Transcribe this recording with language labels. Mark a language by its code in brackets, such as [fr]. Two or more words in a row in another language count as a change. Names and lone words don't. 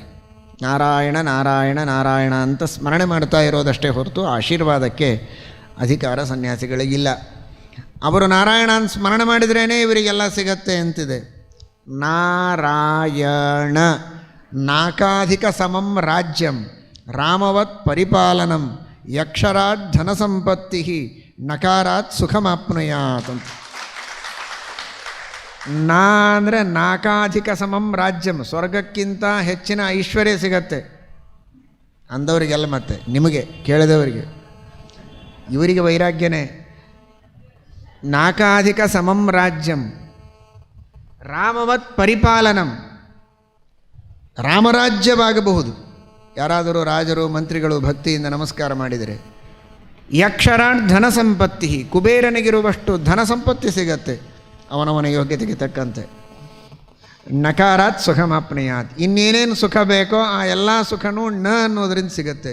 [kn] ನಾರಾಯಣ ನಾರಾಯಣ ನಾರಾಯಣ ಅಂತ ಸ್ಮರಣೆ ಮಾಡ್ತಾ ಇರೋದಷ್ಟೇ ಹೊರತು ಆಶೀರ್ವಾದಕ್ಕೆ ಅಧಿಕಾರ ಸನ್ಯಾಸಿಗಳಿಗಿಲ್ಲ. ಅವರು ನಾರಾಯಣ ಸ್ಮರಣೆ ಮಾಡಿದ್ರೇ ಇವರಿಗೆಲ್ಲ ಸಿಗತ್ತೆ ಅಂತಿದೆ. [sa] ನಾರಾಯಣ ನಾಕಾಧಿಕ ಸಮಂ ರಾಜ್ಯಂ ರಾಮವತ್ ಪರಿಪಾಲನಂ ಯಕ್ಷರಾತ್ ಧನಸಂಪತ್ತಿ ನಕಾರಾತ್ ಸುಖಮಾಪ್ನುಯಾತ್ ಅಂತ. [kn] ನಾ ಅಂದರೆ [sa] ನಾಕಾಧಿಕ ಸಮಂ ರಾಜ್ಯಂ, [kn] ಸ್ವರ್ಗಕ್ಕಿಂತ ಹೆಚ್ಚಿನ ಐಶ್ವರ್ಯ ಸಿಗತ್ತೆ ಅಂದವರಿಗೆಲ್ಲ. ಮತ್ತೆ ನಿಮಗೆ ಕೇಳಿದವರಿಗೆ ಇವರಿಗೆ ವೈರಾಗ್ಯನೇ. [sa] ನಾಕಾಧಿಕ ಸಮಂ ರಾಜ್ಯಂ ರಾಮವತ್ ಪರಿಪಾಲನಂ, [kn] ರಾಮರಾಜ್ಯವಾಗಬಹುದು ಯಾರಾದರೂ ರಾಜರು ಮಂತ್ರಿಗಳು ಭಕ್ತಿಯಿಂದ ನಮಸ್ಕಾರ ಮಾಡಿದರೆ. [sa] ಯಕ್ಷರಾಟ್ ಧನ ಸಂಪತ್ತಿ, [kn] ಕುಬೇರನಿಗಿರುವಷ್ಟು ಧನ ಸಂಪತ್ತಿ ಸಿಗತ್ತೆ ಅವನವನ ಯೋಗ್ಯತೆಗೆ ತಕ್ಕಂತೆ. [sa] ನಕಾರಾತ್ ಸುಖಮಾಪ್ನುಯಾತ್, [kn] ಇನ್ನೇನೇನು ಸುಖ ಬೇಕೋ ಆ ಎಲ್ಲ ಸುಖನೂ ನ ಅನ್ನೋದರಿಂದ ಸಿಗತ್ತೆ.